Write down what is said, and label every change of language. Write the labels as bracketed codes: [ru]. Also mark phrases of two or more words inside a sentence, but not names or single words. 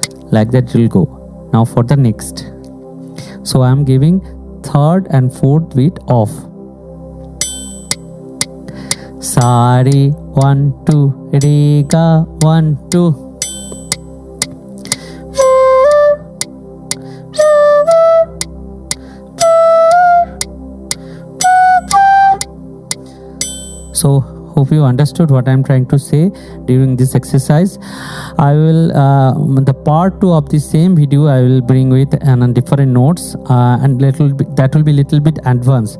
[en] like that it will go. Now for the next. So I am giving third and fourth beat off. Sa re 1 2 re ga 1 2. So hope you understood what I am trying to say during this exercise. I will the part 2 of the same video I will bring with different notes and that will be little bit advanced.